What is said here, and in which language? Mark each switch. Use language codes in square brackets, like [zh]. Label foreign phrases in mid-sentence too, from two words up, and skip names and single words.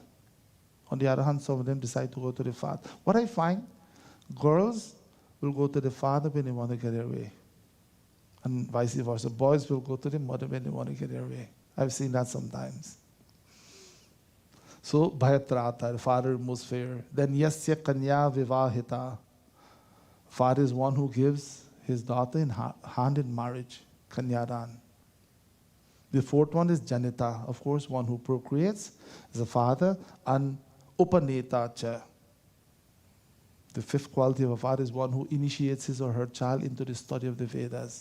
[en] On the other hand, some of them decide to go to the father. What I find, girls will go to the father when they want to get their way. And vice versa. Boys will go to the mother when they want to get their way. I've seen that sometimes. So, bhayatrata, the father removes fear. Then, [sa] यस्य कन्या विवाहिता. [en] Father is one who gives his daughter in hand in marriage, kanyadan. The fourth one is janita, of course, one who procreates is a father, and [sa] उपनेता च. [en] The fifth quality of a father is one who initiates his or her child into the study of the Vedas.